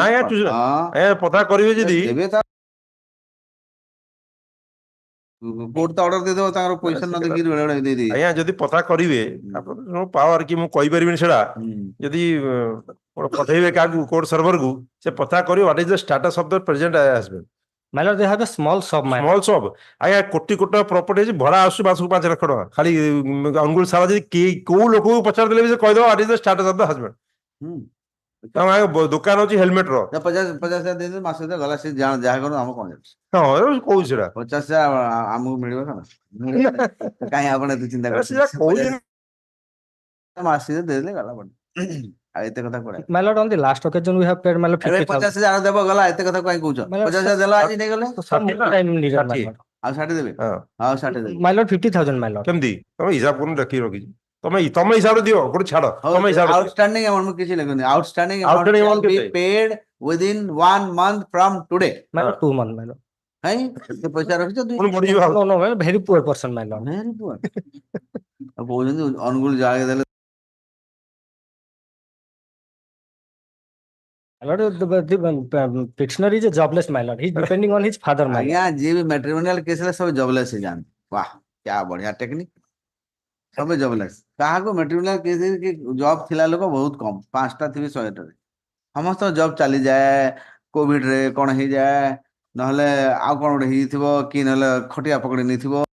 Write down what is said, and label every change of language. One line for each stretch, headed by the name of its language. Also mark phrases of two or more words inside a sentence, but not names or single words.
Odia: ନାଇଁ ଆଜ୍ଞା ପତା କରିବେ ଯଦି ଦେବେ ତା କୋର୍ଟ ତ ଅର୍ଡର ଦେଇଦେବ ତାଙ୍କର ପଇସା ନ ଦେଖିକି ବେଳେ ବେଳେ ଦେଇଦେଇ ଆଜ୍ଞା ଯଦି ପତା କରିବେ ଆପଣ ପାୱାର କି ମୁଁ କହିପାରିବିନି ସେଟା ଯଦି ପଠେଇବେ କାହାକୁ କୋର୍ଟ ସର୍ଭରକୁ ସେ ପତା କରିବ
English: what is the status of the present husband My lord, they have a small shop, my lord. small shop
Odia: ଆଜ୍ଞା କୋଟି କୋଟି ପ୍ରପର୍ଟି ଅଛି ଭଡା ଆସୁଛି ମାସକୁ 5 ଲକ୍ଷ ଟଙ୍କା ଖାଲି ଅନୁଗୁଳ ସାରା ଯଦି କୋଉ ଲୋକକୁ ପଚାରି ଦେଲେ ବି ସେ କହିଦବ
English: what is the status of the husband
Odia: ତମ ଦୋକାନ ଅଛି ହେଲମେଟ ର 50,000 ଦେଇଦେବେ ମାସ ଭିତରେ ଗଲା ସେ ଯାହା କରୁ ଆମ କଣ ଯାଉଛି ହଁ କହୁଛି ସେଟା 50,000 ଆମକୁ ମିଳିବ କଣ କାହିଁ ଆପଣ ଏତେ ଚିନ୍ତା କହୁଛି ମାସରେ ଦେଇଦେଲେ ଗଲା ଆଉ ଏତେ କଥା କୁଆଡେ
English: My lord, on the last occasion, we have paid, my lord, 50,000.
Odia: 50,000 ଦେବ ଗଲା ଏତେ କଥା କାହିଁ କହୁଛ 50,000 ଦେଲ ଆଜି ନେଇଗଲେ
English: Some time needed, my lord.
Odia: ଆଉ 60 ଦେବେ ଆଉ 60 ଦେବେ
English: My lord, 50,000, my lord.
Odia: କେମିତି ତମେ ହିସାବ କରୁନ ରଖିକି ରଖିଛି ତମ ହିସାବରେ ଦିଅ ଗୋଟେ ଛାଡ ତମ ହିସାବରେ
English: outstanding amount
Odia: ମୁଁ କିଛି ଲେଖୁନି ଆଉଟଷ୍ଟାଣ୍ଡିଂ
English: Outstanding ଆମାଉଣ୍ଟ amount be
Odia: କେତେ?
English: paid within 1 month from today My lord, 2 months, my lord.
Odia: ହାଇ ସେ ପଇସା ରଖିଛ ପୁଣି ବଢିଯିବ ଆଉ
English: No, my lord, very poor person, my lord. very poor
Odia: ଆଉ କହୁଛନ୍ତି ଅନୁଗୁଳ ଜାଗା ଦେଲେ
English: My lord, the petitioner is a jobless, my lord. He's depending on his father, my lord.
Odia: ଆଜ୍ଞା ଯିଏ ବି
English: matrimonial case
Odia: ରେ ସବୁ ଜବଲେସ୍ ହେଇଯାଆନ୍ତି
Hindi: वाह क्या बढ़िया
Odia: ଟେକ୍ନିକ ସବୁ ଜବଲେସ୍ କାହାକୁ
English: matrimonial case
Odia: କି ଜବ୍ ଥିଲା ଲୋକ ବହୁତ କମ 5ଟା ଥିବେ 100ଟାରେ ସମସ୍ତଙ୍କ ଜବ୍ ଚାଲିଯାଏ କୋଭିଡ ରେ କଣ ହେଇଯାଏ ନହେଲେ ଆଉ କଣ ଗୋଟେ ହେଇଥିବ କି ନହେଲେ ଖଟିଆ ପକଡି ନେଇଥିବ